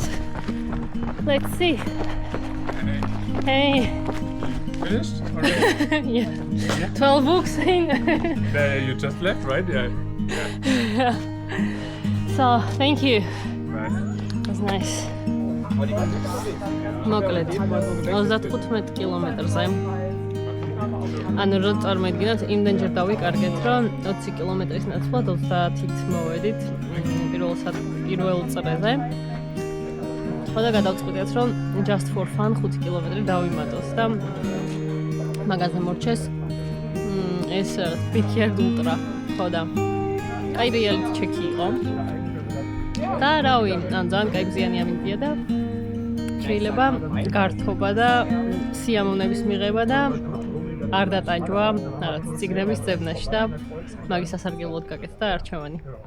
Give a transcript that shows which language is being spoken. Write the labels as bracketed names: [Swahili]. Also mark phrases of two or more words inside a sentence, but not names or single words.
[English] Let's see. Hey. Finished? Yeah. 12 books in. You just left, right? Yeah. So, thank you. Nice. It was nice. [Georgian] მოკლედ 35 კილომეტრზე. ანუ რო წარმოიდგინოთ, იმდენჯერ დავიკარგეთ, რომ 20 კილომეტრის ნაცვლად 30-ით მოვედით პირველ წრეზე. ხოდა გადავწყვიტეთ, რომ [English] just for fun [Georgian] 5 კილომეტრი დავიმატოს და მაგაზე მორჩეს ეს Backyard Ultra. ხოდა კაი [English] reality check- [Georgian] ი იყო. და რავი, ან ძალიან კაი გზიანი ამინდია და შეიძლება გართობა და სიამოვნების მიღება და არ დატანჯვა რაღაც ციგნების ძებნაში და მაგის სასარგებლოდ გაკეთდა არჩევანი.